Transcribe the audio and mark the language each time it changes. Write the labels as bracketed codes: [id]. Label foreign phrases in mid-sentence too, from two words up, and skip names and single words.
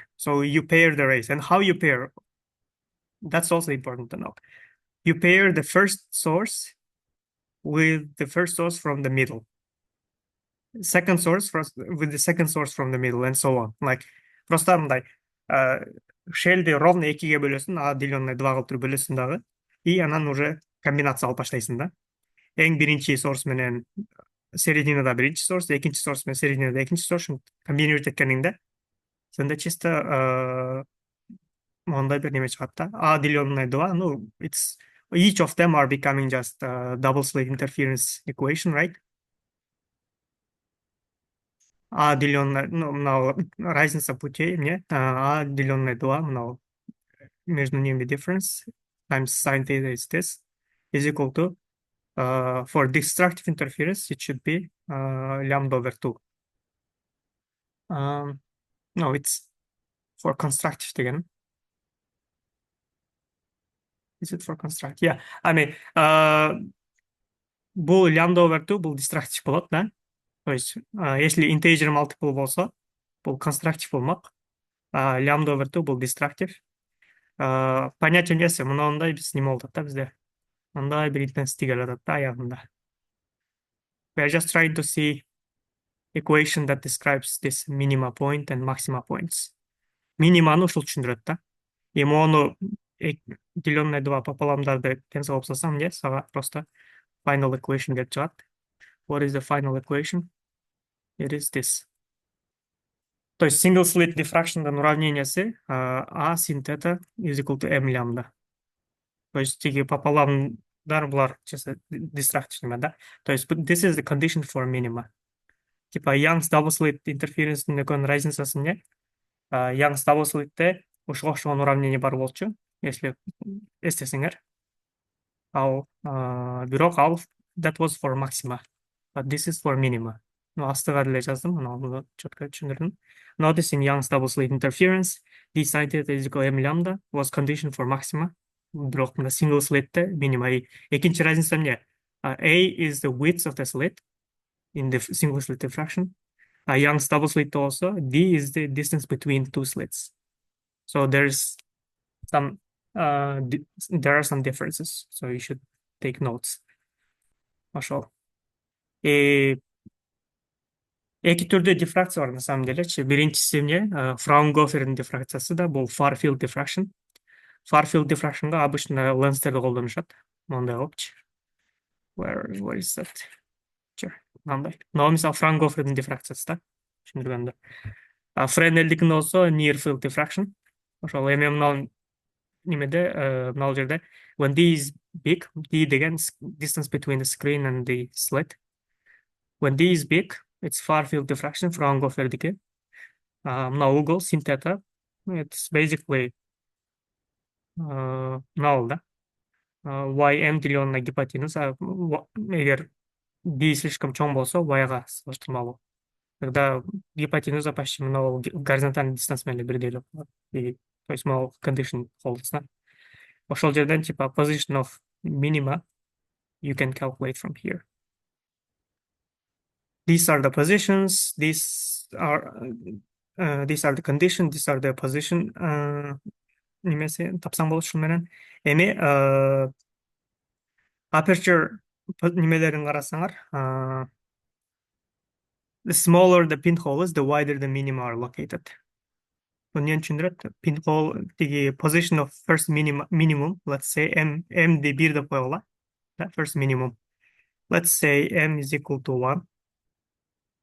[en] So you pair the rays, and how you pair, that's also important to know. You pair the first source with the first source from the middle. Second source with the second source from the middle, and so on. [ky] Like просто мындай шельди ровно экиге бөлөсүң, [ru] а деленное 2 [ky] кылып туруп бөлөсүң дагы, и анан уже комбинация алып баштайсың да. Эң биринчи сорс менен серединада биринчи сорс, экинчи сорс менен серединада экинчи сорс комбинировать эткениңде сенде чисто мондай бир неме чыгат да. [ru] А деленное 2, ну, [en] it's each of them are becoming just double slit interference equation, right? [ru] А деленное, ну, мынау разница путей эмне? А деленное 2, [en] мынау [ru] между ними [en] difference times sin theta is this is equal to for destructive interference it should be lambda over 2. No, it's for constructive again. Is it for constructive? Yeah, I mean бул lambda over 2 бул destructive [ky] болот да. [ru] То есть если [en] integer multiple [ky] болсо бул constructive болмок. [en] Lambda over 2 бул destructive. [ky] Понятие нерсе мындай биз неме болот да бизде. Мындай бир intensity келет да аягында. [en] We are just trying to see equation that describes this minima point and maxima points. [ky] Миниманы ушул түшүндүрөт да. Эми ону [ru] деленное 2 [ky] пополамдарды тең салып салсам, эмне сага просто [en] final equation [ky] келип чыгат. [en] What is the final equation? It is this. [ru] То есть [en] single slit diffraction'дан уравнениясы A sin theta is equal to m lambda. [ru] То есть [ky] тиги пополамдар булар чисто distraction да. [ru] То есть [en] this is the condition for minima. Типа Young's double slit interference'нин [ky] экөөнүн разницасы эмне? Young's double slit'те ушуга окшогон уравнение бар болчу, если эстесиңер. Бирок ал [en] that was for maxima, but this is for minima. [ky] Астыга деле жаздым, муну четко түшүндүрдүм. [en] Noticing Young's double slit interference, d sin theta is equal to m lambda was condition for maxima. [ky] Бирок мына single slit'те minima. Экинчи разница эмне? [en] A is the width of the slit in the single slit diffraction. Young's double slit also, d is the distance between two slits. So there's some there are some differences, so you should take notes. [ky] Ошол. Эки түрдүү дифракция бар [ru] на самом делечи. [ky] Биринчиси эмне? Фраунгофердин дифракциясы да, бул [en] far field diffraction. Far field diffractionга [ky] обычно ленстерди колдонушат. Мондай кылыпчы. [en] Where is that? Sure. [ky] Мындай. Но мисалы Фраунгофердин дифракциясы да. Түшүндүргөндө. Френелдикин болсо [en] near field diffraction. [ky] Ошол эми мына немеде, мына жерде [en] when d is big, d деген distance between the screen and the slit. When d is big, it's far field diffraction, [ky] Фраунгофердики. Мына угол [en] sin theta, it's basically null, [ky] да? Ym деленное гипотенуза, эгер d слишком чоң болсо, y-га салыштырмалуу. Тогда гипотенуза почти мына горизонтальный дистанс менен бирдей эле болот. [ru] То есть [en] мына condition holds, [ky] да? Ошол жерден [en] типа position of minima you can calculate from here. These are the positions, these are the condition, these are the position. [ky] Немесе тапсаң болот ушул менен. Эми [en] aperture немелерин [ky] карасаңар, [en] the smaller the pinhole is, the wider the minima are located. [ky] Эмне түшүндүрөт? Pinhole тиги [en] position of first minimum, let's say m [ky] ди 1 деп койгула. [en] First minimum. Let's say m is equal to 1.